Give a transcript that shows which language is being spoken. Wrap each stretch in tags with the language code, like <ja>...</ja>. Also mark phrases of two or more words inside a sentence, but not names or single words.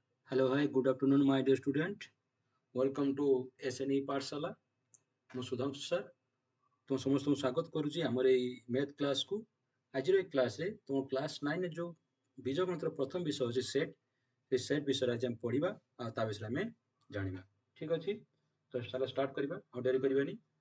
<en>Hello, hi, good afternoon, my dear student. Welcome to SNE पाठशाला।</en> <or>ମୁଁ ସୁଧାଂଶୁ ସାର୍ ତୁମ ସମସ୍ତଙ୍କୁ ସ୍ୱାଗତ କରୁଛି ଆମର ଏଇ</or> <en>math class.</en> <or>ଆଜିର ଏଇ କ୍ଲାସରେ ତୁମ କ୍ଲାସ୍ 9ରେ ଯେଉଁ ବୀଜଗଣିତର ପ୍ରଥମ ବିଷୟ ଅଛି ସେଟ୍, ସେ ସେଟ୍ ବିଷୟରେ ଆଜି ଆମେ ପଢ଼ିବା ଆଉ ତା ବିଷୟରେ ଆମେ ଜାଣିବା। ଠିକ୍ ଅଛି, ତ ଚାଲ ଷ୍ଟାର୍ଟ କରିବା, ଆଉ ଡେରି କରିବାନି।</or>